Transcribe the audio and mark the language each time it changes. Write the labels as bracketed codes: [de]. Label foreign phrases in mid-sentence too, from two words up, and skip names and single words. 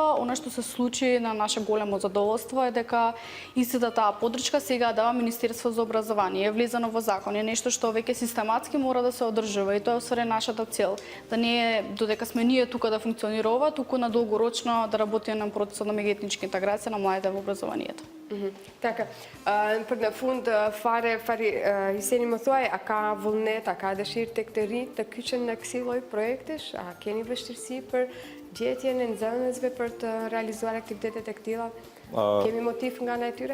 [mk] Она што се случи на наше големо задоволство е дека истата таа поддршка сега дава Министерство за образование, е влезено во закон, е нешто што веќе систематски мора да се одржува и тоа е усвари нашата цел. Да не е додека сме ние тука да функционира ова, туку на долгорочно да работиме на процесот на меѓуетничка интеграција на младите во образованието. [sq] Taka, për në fund, fare, Hiseni më thuaj, a ka vullnet, a ka dëshirë të këtë rinjt të kyçen në kësi lloj projektesh? A keni vështirësi për gjetjen e nxënësve për të realizuar aktivitetet e këtilla? Kemi motiv nga natyre?